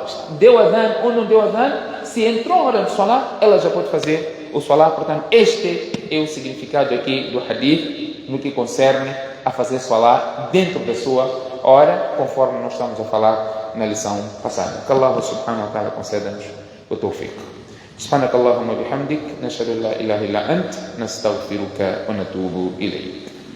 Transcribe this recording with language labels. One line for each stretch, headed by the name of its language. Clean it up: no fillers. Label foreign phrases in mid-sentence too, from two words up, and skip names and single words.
Portuguese: Deu adhan ou não deu adhan, se entrou a hora de salat, ela já pode fazer o salat. Portanto, este é o significado aqui do hadith no que concerne a fazer salat dentro da sua hora, conforme nós estamos a falar na lição passada. Que Allah
Arabic: سبحانه وتعالى
Portuguese: conceda-nos o tawfiq.
Arabic: سبحانك اللهم وبحمدك نشهد أن لا إله إلا أنت نستغفرك ونتوب إليك.